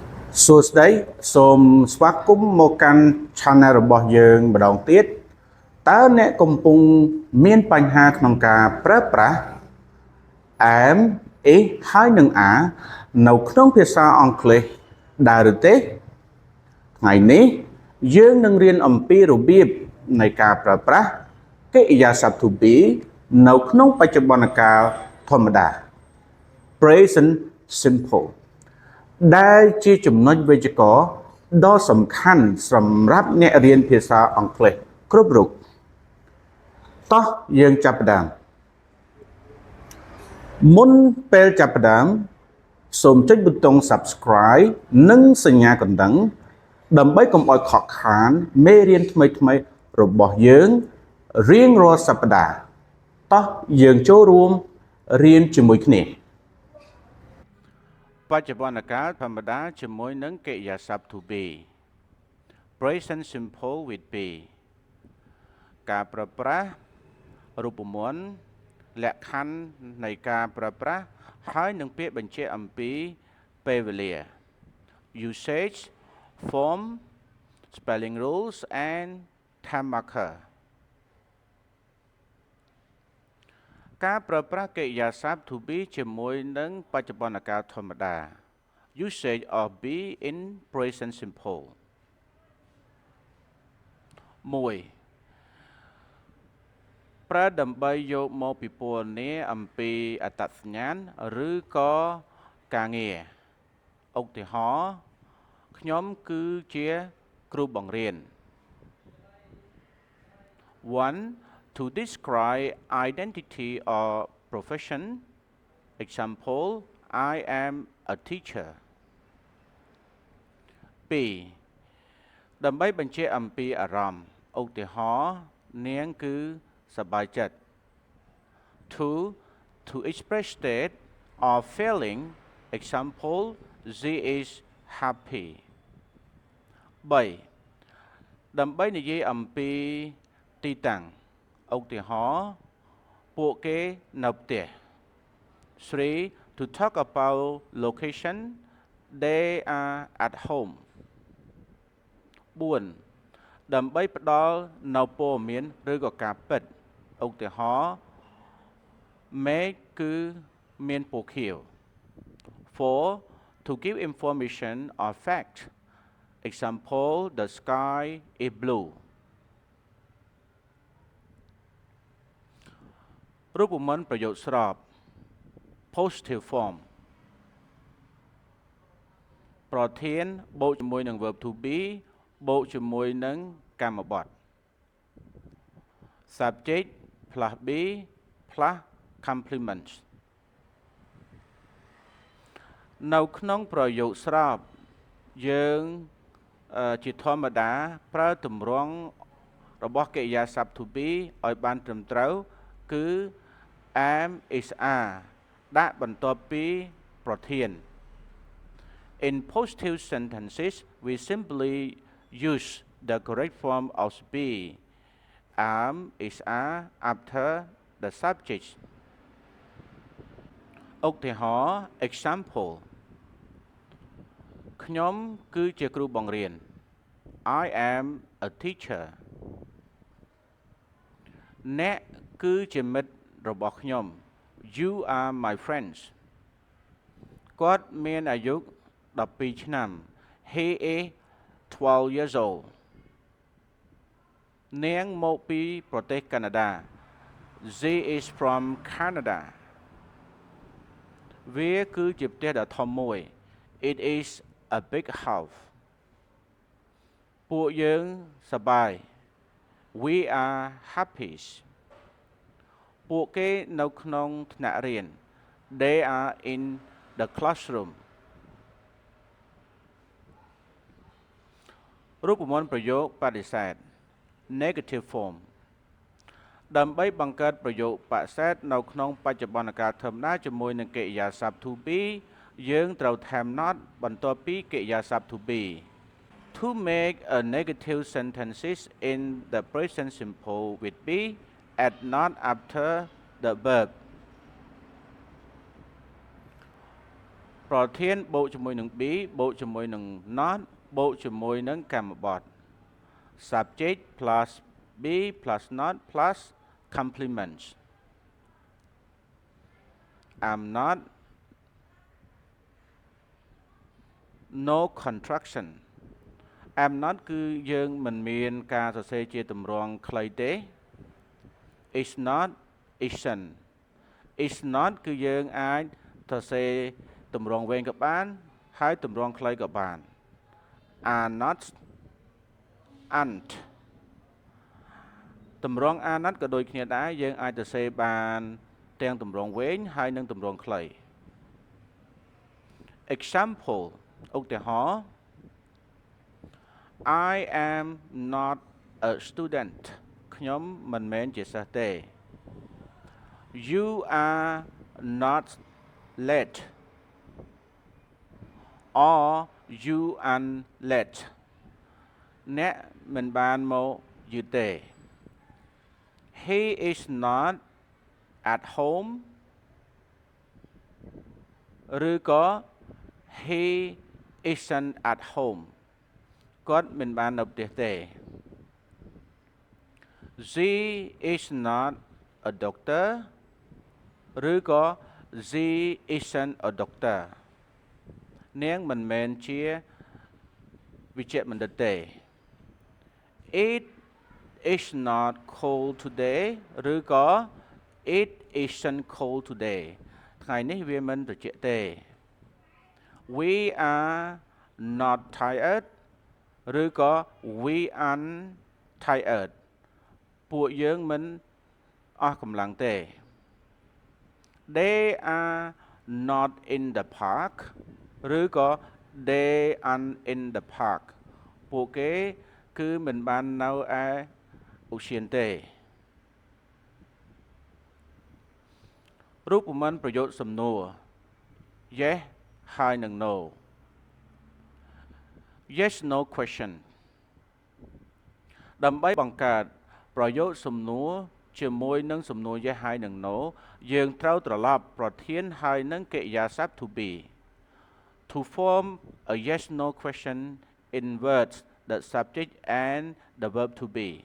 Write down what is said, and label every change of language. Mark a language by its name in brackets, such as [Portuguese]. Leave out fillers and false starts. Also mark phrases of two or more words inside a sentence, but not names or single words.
[Khmer] សួស្តីសូមស្វាគមន៍មកកាន់ Channel របស់យើងម្ដងទៀតតើអ្នកកំពុងមានបញ្ហាក្នុង ការប្រើប្រាស់ [English] am is [Khmer] ហើយនឹង are នៅក្នុងភាសាអង់គ្លេសដែរឬ ទេថ្ងៃនេះយើងនឹងរៀនអំពីរបៀបនៃការប្រើប្រាស់កិរិយាសព្ទ [English] to be [Khmer] នៅក្នុងបច្ចុប្បន្នកាលធម្មតា [English] present simple [Khmer] ដែលជាចំណុចវេយ្យាករណ៍ដ៏សំខាន់សម្រាប់អ្នករៀនភាសាអង់គ្លេសគ្រប់រូបតោះយើងចាប់ផ្ដើម មុនពេលចាប់ផ្ដើមសូមចុចប៊ូតុង Subscribe និងសញ្ញាកណ្ដឹងដើម្បីកុំឲ្យខកខានមេរៀនថ្មីៗរបស់យើងរៀងរាល់សប្តាហ៍តោះយើងចូលរួមរៀនជាមួយគ្នា បច្ចុប្បន្នកាលធម្មតាជាមួយនឹងកិរិយាសព្ទ [English] to be present simple with be [Khmer] ការប្រើប្រាស់រូបមន្តលក្ខខណ្ឌនៃការប្រើប្រាស់ហើយនឹងពាក្យបញ្ជាក់អំពីពេលវេលា [English] usage form spelling rules and time marker [Khmer] ការប្រើប្រាស់កិរិយាសព្ទ [English] to be [Khmer] ជាមួយនឹងបច្ចុប្បន្នកាលធម្មតា [English] usage of be in present simple [Khmer] 1 ប្រើដើម្បីយកមកពិពណ៌នាអំពីអត្តសញ្ញាណឬក៏ការងារឧទាហរណ៍ខ្ញុំគឺជាគ្រូបង្រៀន 1. [English] To describe identity or profession example I am a teacher 2. [Khmer] ដើម្បីបញ្ជាក់អំពីអារម្មណ៍ឧទាហរណ៍នាងគឺសប្បាយចិត្ត 2. [English] To express state or feeling example she is happy 3. [Khmer] ដើម្បីនិយាយអំពីទីតាំងឧទាហរណ៍ពួកគេនៅផ្ទះ 3. [English] To talk about location they are at home 4. [Khmer] ដើម្បីផ្ដល់នៅព័ត៌មានឬក៏ការពិតឧទាហរណ៍មេឃគឺមានពណ៌ខៀវ 4. [English] To give information or fact example the sky is blue [Khmer] រូបមន្តប្រយោគស្រប [English] positive form [Khmer] ប្រធានបូកជាមួយនឹង [English] verb to be [Khmer] បូកជាមួយនឹងកម្មបត្តិ [English] subject plus be plus complement [Khmer] នៅក្នុងប្រយោគស្របយើងជាធ ម្មតាប្រើទម្រង់របស់កិរិយាសព្ទ [English] to be [Khmer] ឲ្យបានត្រឹមត្រូវគឺ [English] am is are [Khmer] ដាក់បន្ទាប់ពីប្រធាន [English] In positive sentences we simply use the correct form of be am is are after the subject [Khmer] ឧទាហរណ៍ example ខ្ញុំគឺជាគ្រូបង្រៀន [English] I am a teacher [Khmer] អ្នកគឺជាមិត្តរបស់ខ្ញុំ [English] You are my friends [Khmer] គាត់មានអាយុ12ឆ្នាំ [English] He is 12 years old [Khmer] នាងមកពីប្រទេសកាណាដា [English] She is from Canada [Khmer] វាគឺជាផ្ទះដ៏ធំមួយ [English] It is a big house [Khmer] ពួកយើងសប្បាយ [English] We are happy [Khmer] ពួកគេនៅក្នុងថ្នាក់រៀន [English] They are in the classroom [Khmer] រូបមន្តប្រយោគបដិសេធ [English] negative form [Khmer] ដើម្បីបង្កើតប្រយោគបដិសេធនៅក្នុងបច្ចុប្បន្នកា លធម្មតាជាមួយនឹងកិរិយាសព្ទ [English] to be [Khmer] យើងត្រូវថែម not បន្ទាប់ពី [English] កិរិយាសព្ទ to be To make a negative sentences in the present simple with be add not after the verb [Khmer] ប្រធានបូកជាមួយនឹង [English] be [Khmer] បូកជាមួយនឹង [English] not [Khmer] បូកជាមួយនឹងកម្មបត្តិ [English] subject plus be plus not plus complements I'm not no contraction I'm not [Khmer] គឺយើងមិនមានការសរសេរជាទម្រង់ខ្លីទេ [English] It's not isn't It's not [Khmer] គឺយើងអាចសរសេរទម្រង់វែងក៏បានហើយទម្រង់ខ្លីក៏បាន [English] Are not aren't [Khmer] ទម្រង់ [English] are not [Khmer] ក៏ដូចគ្នាដែរយើងអាចសរសេរបានទាំងទម្រង់វែងហើយនិងទម្រង់ខ្លី Example ឧទាហរណ៍ [English] I am not a student [Khmer] ខ្ញុំមិនមែនជាសិស្សទេ [English] You are not late or you are late [Khmer] អ្នកមិនបានមកយឺតទេ [English] He is not at home ឬក៏ He isn't at home [Khmer] គាត់មិនបាននៅផ្ទះទេ [English] She is not a doctor ឬក៏ She isn't a doctor [Khmer] នាងមិនមែនជាវិជ្ជបណ្ឌិតទេ [English] It is not cold today ឬក៏ It isn't cold today [Khmer] ថ្ងៃនេះវា មិនត្រជាក់ទេ [English] We are not tired ឬក៏ We aren't tired [Khmer] ពួកយើងមិនអស់កម្លាំងទេ [English] They are not in the park ឬក៏ They aren't in the park [Khmer] ពួកគេគឺមិនបាននៅឯឧទ្យានទេ រូបមន្តប្រយោគសំណួរ Yes ហើយនិង No [English] Yes no question [Khmer] ដើម្បីបង្កើតប្រយោគសំណួរជាមួយនឹងសំណួរ Yes ហើយនិង No យើងត្រូវត្រឡប់ប្រធានហើយនិងកិរិយាសព្ទ [English] to be To form a yes no question invert the subject and the verb to be